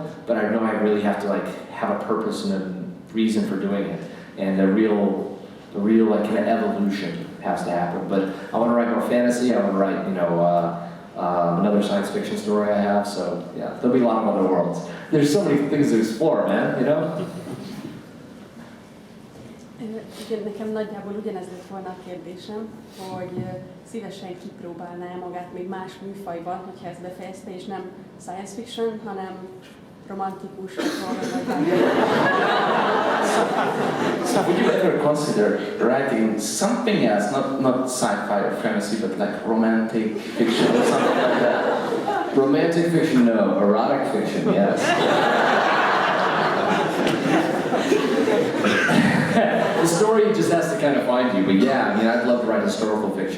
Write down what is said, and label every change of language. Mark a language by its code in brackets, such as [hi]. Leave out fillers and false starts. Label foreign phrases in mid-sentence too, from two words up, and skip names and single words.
[en] But I know I really have to like have a purpose and a reason for doing it, and the real like kind of evolution has to happen. But I want to write more fantasy. I want to write, you know, another science fiction story I have. So yeah, there'll be a lot of other worlds. There's so many things to explore, man. You know. [hu] Igen, nekem nagyjából ugyanez lett volna a kérdésem, hogy szívesen kipróbálná magát még más műfajban, hogyha ezt befejezte, és nem [en] science fiction, [hu] hanem romantikus, [en] So would you ever consider writing something else, not sci-fi or fantasy, but like romantic fiction or something like that? Romantic fiction, no. Erotic fiction, yes. The story just has to kind of find you, but yeah, I mean, I'd love to write historical fiction.